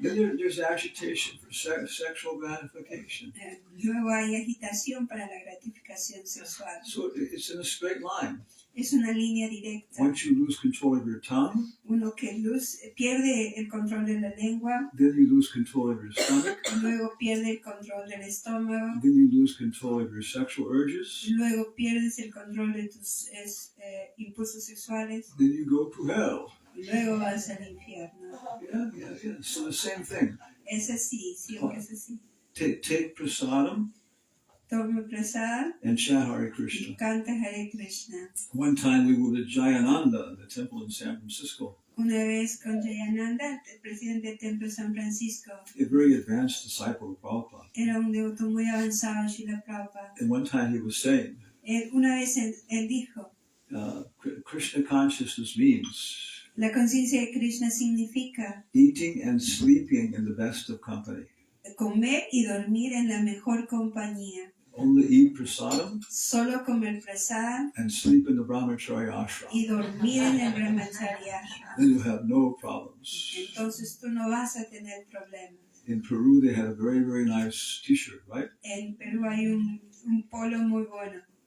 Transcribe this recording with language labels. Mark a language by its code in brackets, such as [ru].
[en] Then there's agitation for sexual gratification. [es] Luego hay agitación para la gratificación sexual. [en] So it's in a straight line. [es] Es una línea directa. [en] Once you lose control of your tongue, [es] Uno que pierde el control de la lengua, [en] then you lose control of your stomach, [es] luego pierde el control del estómago, [en] then you lose control of your sexual urges, [es] luego pierdes el control de tus impulsos sexuales, [en] then you go to hell. [es] y luego vas al infierno. [en] Yeah. So the same thing. [es] Es así, siempre es así. [en] Take prasadam [es] Toma prasad [en] and chant Hare [es] y [en] Krishna. [es] canta Hare Krishna. [en] One time we were at Jayananda in the temple in San Francisco, [es] Una vez con Jayananda, el presidente del templo de San Francisco, [en] a very advanced disciple of Prabhupada. [es] era un devoto muy avanzado, Srila Prabhupada. [en] And one time he was saying, [es] Una vez él dijo, [en] Krishna consciousness means [es] la conciencia de Krishna significa [en] eating and sleeping in the best of company. [es] comer y dormir en la mejor compañía. [en] Only eat prasadam [es] Solo comer prasad [en] and sleep in the brahmachari ashram. [es] y dormir en el Vrajamandala ashram. [en] Then you have no problems. [es] Entonces tú no vas a tener problemas. [en] In Peru, they had a very, very nice T-shirt, right? [es] En Perú hay un polo muy bueno.